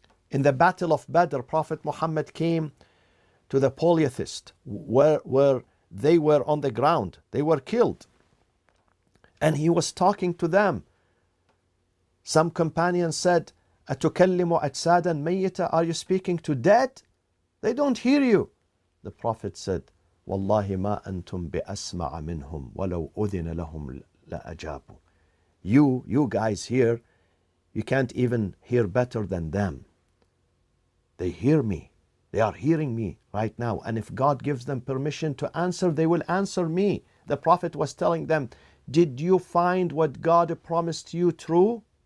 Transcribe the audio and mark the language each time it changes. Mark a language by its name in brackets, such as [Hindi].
[English] In the Battle of Badr, Prophet Muhammad came to the polytheists where they were on the ground. They were killed. And he was talking to them. Some companions said, [Arabic] أَتُكَلِّمُ أَجْسَادًا مَيِّتًا? [English] Are you speaking to dead? They don't hear you. The Prophet said, [Arabic] وَاللَّهِ مَا أَنْتُمْ بِأَسْمَعَ مِنْهُمْ وَلَوْ أُذِنَ لَهُمْ لَأَجَابُوا. [English] You guys here, you can't even hear better than them. They hear me. They are hearing me right now. And if God gives them permission to answer, they will answer me. The Prophet was telling them, did you find what God promised you true?